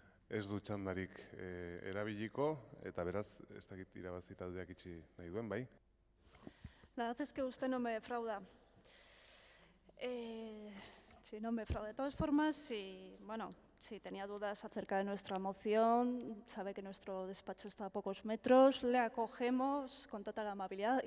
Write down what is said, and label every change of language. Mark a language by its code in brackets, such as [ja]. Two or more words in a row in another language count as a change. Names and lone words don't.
[eu] ez du txandarik erabiliko, eta beraz, ez dakit irabazi taldeak itxi nahi duen, bai? [es] La verdad es que usted no me defrauda. Sí, no me defrauda. De todas formas, si tenía dudas acerca de nuestra moción, sabe que nuestro despacho está a pocos metros, le acogemos con total amabilidad.